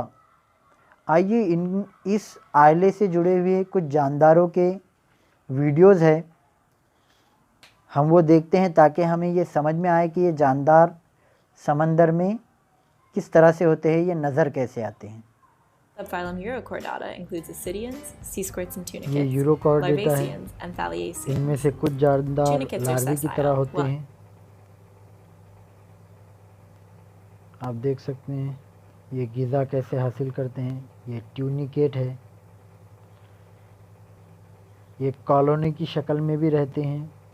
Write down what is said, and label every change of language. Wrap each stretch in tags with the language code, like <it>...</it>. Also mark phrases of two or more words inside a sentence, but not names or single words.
<ur>آئیے اس آئلے سے جڑے ہوئے کچھ جانداروں کے ویڈیوز ہے، ہم وہ دیکھتے ہیں تاکہ ہمیں یہ سمجھ میں آئے کہ یہ جاندار سمندر میں کس طرح سے ہوتے ہیں، یہ نظر کیسے آتے ہیں.</ur> <en>Subphylum Urochordata includes ascidians, sea squirts and tunicates,</en> <ur>یہ یوروکارڈیٹا ہے,</ur> <en>larvaceans, and thaliaceans.</en> <ur>ان میں سے کچھ جاندار</ur> <en>Tunicates are</en> <ur>لاروے کی طرح</ur> <en>sessile.</en> <ur>ہوتے ہیں. آپ دیکھ سکتے ہیں یہ غذا کیسے حاصل کرتے ہیں. یہ ٹیونیکیٹ ہے، یہ کالونی کی شکل میں بھی رہتے ہیں.</ur>